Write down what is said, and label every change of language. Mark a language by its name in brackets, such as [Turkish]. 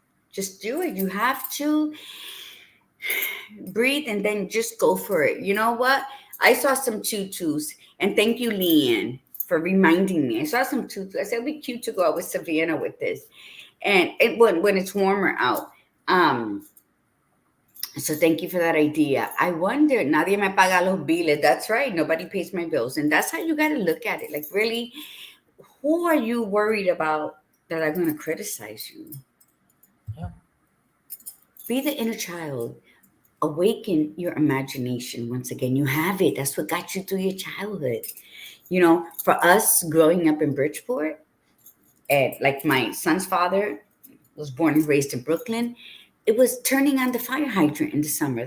[English] Just do it. You have to breathe and then just go for it. You know what? I saw some tutus, and thank you, Leanne, for reminding me. I saw some tutus. I said it'd be cute to go out with Savannah with this. And when it's warmer out. So thank you for that idea. I wonder, [Spanish] nadie me paga los biles. [English] That's right. Nobody pays my bills. And that's how you got to look at it. Like, really, who are you worried about that are going to criticize you? Yeah. Be the inner child. Awaken your imagination. Once again, you have it. That's what got you through your childhood. For us growing up in Bridgeport, and like my son's father was born and raised in Brooklyn, it was turning on the fire hydrant in the summer.